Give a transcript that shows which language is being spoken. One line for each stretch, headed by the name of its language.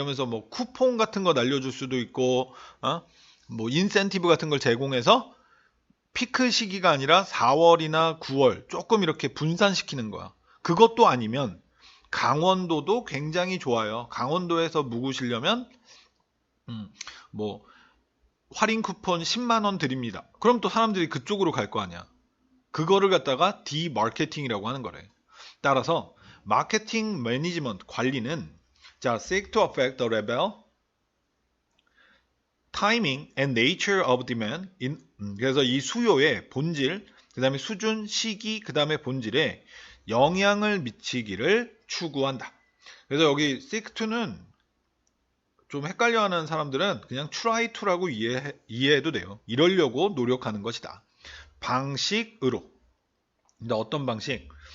Korean: 이러면서 뭐 쿠폰 같은 거 날려줄 수도 있고, 뭐 인센티브 같은 걸 제공해서 피크 시기가 아니라 4월이나 9월 조금 이렇게 분산시키는 거야. 그것도 아니면 강원도도 굉장히 좋아요. 강원도에서 묵으시려면 뭐 할인 쿠폰 10만 원 드립니다. 그럼 또 사람들이 그쪽으로 갈 거 아니야. 그거를 갖다가 디마케팅이라고 하는 거래. 따라서 마케팅 매니지먼트 관리는
English: 자, seek to affect the level, timing and nature of demand.
Korean: 그래서 이 수요의 본질, 그 다음에 수준, 시기, 그 다음에 본질에 영향을 미치기를 추구한다. 그래서 여기
English: seek to
Korean: 는 좀 헷갈려하는 사람들은 그냥
English: try to
Korean: 라고 이해해도 돼요. 이러려고 노력하는 것이다. 방식으로. 근데 어떤 방식?